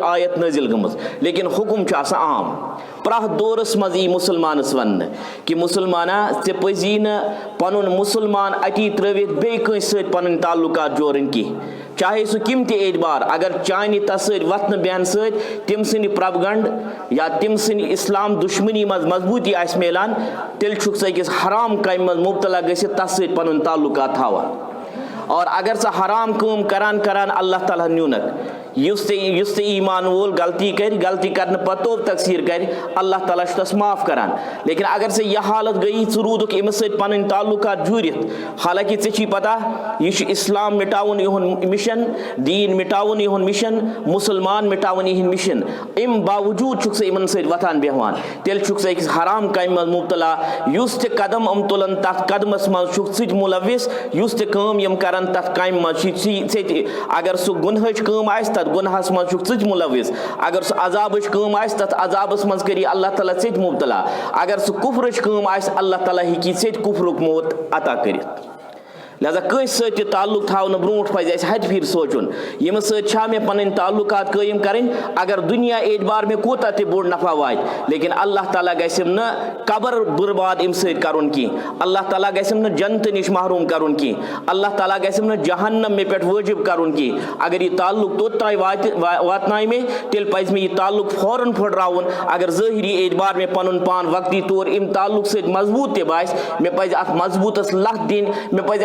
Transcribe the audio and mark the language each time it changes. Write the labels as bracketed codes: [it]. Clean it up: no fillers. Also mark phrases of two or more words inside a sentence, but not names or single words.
[ks] आयत नाजिल गमज लेकिन हुकुम आम प्रथ दौरस मज यी मुसलमानस वन कि मुसलमाना ऐ पजी न पनुन मुसलमान अटी त्रित बे पन ताल्लुकात जोड़न कह चाहे सह किम ते एतबार अगर चान तस वतन बेहन सम सद प्रोपगंड या तम सद इस्लाम दुश्मनी मज मजबूती आस मिलान तेल अकिस हराम कम मज मुबतला गसित तस पन ताल्लुकात थवान और अगर सह हराम कम करान करान अल्लाह ताला न्यूनक युस ईमान वोल गलती कर पतो तकसीर कर अल्लाह ताला तस माफ करान लेकिन अगर से यह हालत गई रूदुक अमस पन ताल्लुकात जुरित हालांकि ऐ पता यह इस्लाम मिटावन इहुन मिशन दीन मिटावन इहुन मिशन मुसलमान मिटावन इहन मिशन अम बावजूद इन वथान बेहवान तेल अकिस हराम कम मज मुबतला युस कदम अम तुलन तथ कदमस मज मुलविस युस कम यम कर तथ कम मज अगर सह गुनहच कम आस तथ गुनहस मज मुलविस अगर सह अजाबच कम आस तथ अजाबस मज करी अल्लाह ताला मुबतला अगर सह कुफरच कम आस अल्लाह ताला हेकी कुफरुक मौत अता करित। लिहाजा कंस सत ताल्लुक थवन ब्रोट पज हद फिर सोचुन यम सत मे पन ताल्लुकात कायम करें अगर दुनिया एतबार में कोता ते बोड़ नफा वात लेकिन अल्लाह ताला गसम न कबर बर्बाद अम सत करुन की अल्लाह ताला गसम न जन्नत निश महरूम करुन की अल्लाह ताला गसम न जहन्नम मे पे वाजिब करुन की अगर यह ताल्लुक तोत वातनाय मे तेल पज मे यह ताल्लुक फौरन फुटरावन अगर ज़ाहिरी एतबार में पन पान वक्ती तौर अम ताल्लुक सत मजबूत ते बास मे पज अत मजबूतस लत दिन मे पज अत